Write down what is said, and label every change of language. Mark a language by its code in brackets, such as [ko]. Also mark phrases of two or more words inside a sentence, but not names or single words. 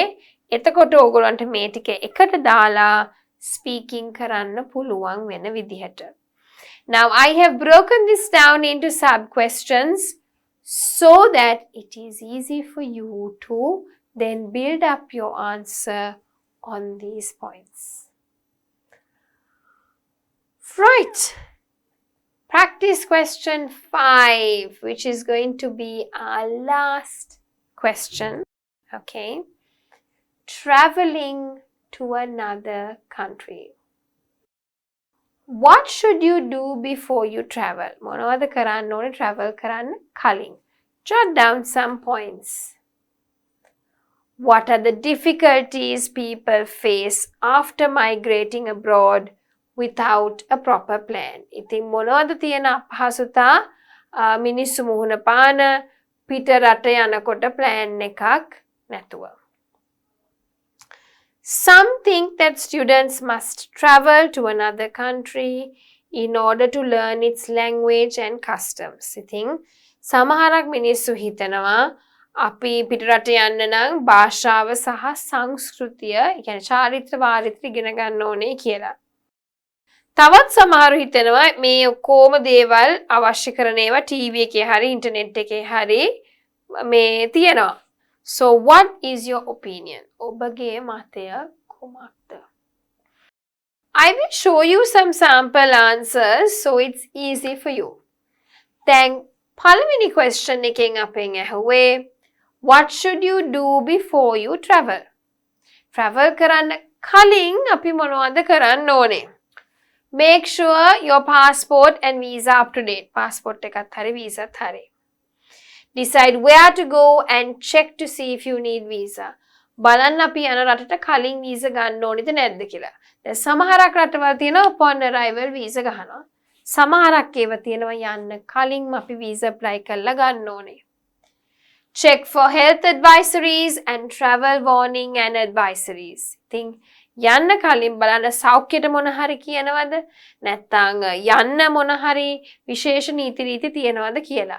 [si] එතකොට ඕගොල්ලන්ට මේ ටික එකට දාලා speaking කරන්න පුළුවන් වෙන විදිහට. [en] Now, I have broken this down into sub-questions so that it is easy for you to then build up your answer on these points. Right. Practice question 5, which is going to be our last question. Okay. Traveling to another country. What should you do before you travel? [si] මොනවද කරන්න ඕනේ travel කරන්න කලින්? [en] Jot down some points. What are the difficulties people face after migrating abroad without a proper plan? [si] ඉතින් මොනවද තියෙන අපහසුතා මිනිස්සු මුහුණ පාන පිට රට යනකොට plan එකක් නැතුව. [en] Some think that students must travel to another country in order to learn its language and customs. [si] ඉතින් සමහරක් මිනිස්සු හිතනවා අපි පිට රට යන්න නම් භාෂාව සහ සංස්කෘතිය, ඒ කියන්නේ චාරිත්‍ර වාරිත්‍ර ඉගෙන ගන්න ඕනේ කියලා. තවත් සමහරු හිතනවා මේ ඔක්කොම දේවල් අවශ්‍ය කරන ඒවා ටීවී එකේ හරි ඉන්ටර්නෙට් එකේ හරි මේ තියෙනවා. [en] So what is your opinion? [si] ඔබගේ මතය කුමක්ද? [en] I will show you some sample answers so it's easy for you. [si] දැන් පළවෙනි question එකෙන් අපෙන් ඇහුවේ [en] what should you do before you travel? [si] Travel කරන්න කලින් අපි මොනවද කරන්න ඕනේ? [en] Make sure your passport and visa up to date. [si] Passport එකත් හරි visa ත් හරි. [en] Decide where to go and check to see if you need visa. [si] බලන්න අපි යන රටට කලින් visa ගන්න ඕනිද නැද්ද කියලා. දැන් සමහරක් රටවල් තියෙනවා [en] upon arrival visa [si] ගහනවා. සමහරක් ඒවා තියෙනවා යන්න කලින්ම අපි [en] visa apply [si] කරලා ගන්න ඕනේ. [en] Check for health advisories and travel warning and advisories. [si] ඉතින් යන්න කලින් බලන්න සෞඛ්‍යයට මොන හරි කියනවද නැත්නම් යන්න මොන හරි විශේෂ නීති රීති තියෙනවද කියලා.